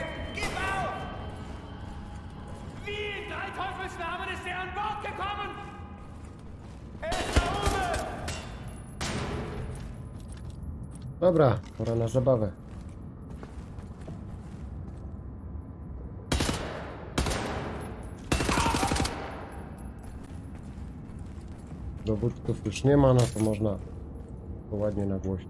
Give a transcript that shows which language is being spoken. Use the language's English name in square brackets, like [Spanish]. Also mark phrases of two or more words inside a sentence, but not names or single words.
[German] Gib auf! Wie in drei Teufels Namen ist er an Bord gekommen? Er ist da oben! [Polish] dobra, pora na zabawę. Dowódców już nie ma, no to można to ładnie nagłośnić.